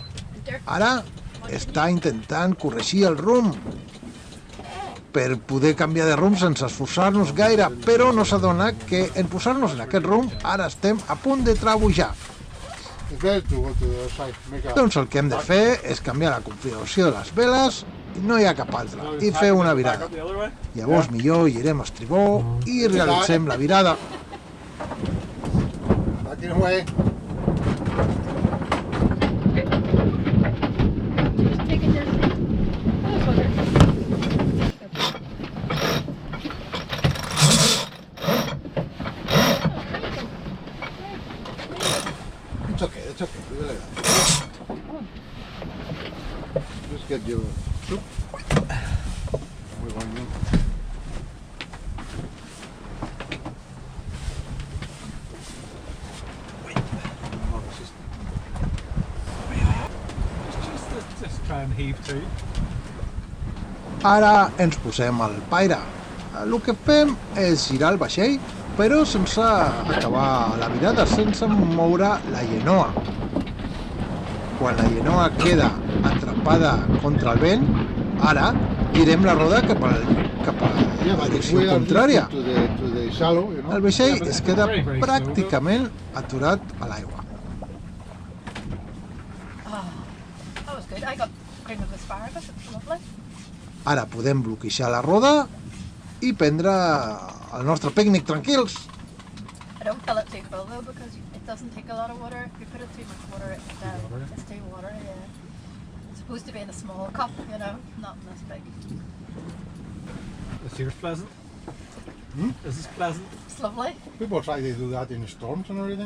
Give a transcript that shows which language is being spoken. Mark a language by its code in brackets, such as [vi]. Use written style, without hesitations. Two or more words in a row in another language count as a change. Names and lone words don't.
[ca] Ara està intentant corregir el rumb per poder canviar de rumb sense esforçar-nos gaire, però no s'adona que en posar-nos en aquest rumb ara estem a punt de trabujar. [en] It's better to go to the other side. Make a... [ca] Doncs el que hem de fer és canviar la configuració de les veles i no hi ha cap altra, i fer una virada. [en] The other way. [ca] Llavors millor girem a estribó i realitzem la virada. [en] Back away. Just taking your seat. Oh, bugger. It's okay, it's okay. Leave it like that. Just get your soup. We're going in. Just try and heave too. [ca] Ara ens posem al paire. El que fem és girar el vaixell, però sense acabar la virada, sense moure la llenoa. Quan la llenoa queda atrapada contra el vent, ara girem la roda cap a la direcció contrària. [en] To the shallow, you know. [ca] El vaixell [en] but [ca] es [en] it's [ca] queda [en] very, very slow, [ca] pràcticament aturat a l'aigua. [en] That was good. I got cream of asparagus. It's lovely. [ca] Ara podem bloquejar la roda i prendre el nostre pícnic tranquils. [en] I don't fill it too full though because it doesn't take a lot of water. If you put it too much water, it's too water. Yeah. It's supposed to be in a small cup, you know, not in this big. Is yours pleasant? Is this pleasant? It's lovely. People try to do that in storms and everything.